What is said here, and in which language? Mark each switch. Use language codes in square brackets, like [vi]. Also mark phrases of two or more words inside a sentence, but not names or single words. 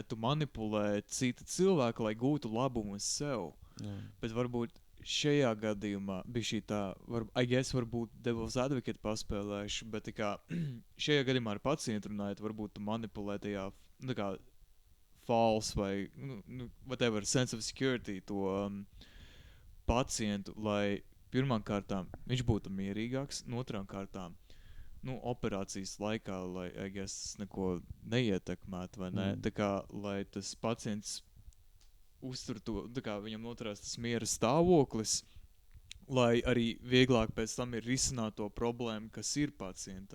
[lv] Tu manipulē citu cilvēku, lai gūtu labumu sev. Bet varbūt šajā gadījumā bija šī tā, varbūt [en] devil's advocate [lv] paspēlējuši, bet šajā gadījumā ar pacientu runājot, varbūt tu manipulē tajā tā kā false vai [en] whatever sense of security [lv] to pacientu, lai pirmām kārtām viņš būtu mierīgāks, un otrām kārtām operācijas laikā, lai, [en] I guess, [lv] neko neietekmētu, vai ne? Tā kā, lai tas pacients uztur to, tā kā viņam noturās tas miera stāvoklis, lai arī vieglāk pēc tam ir risināt to problēmu, kas ir pacientā.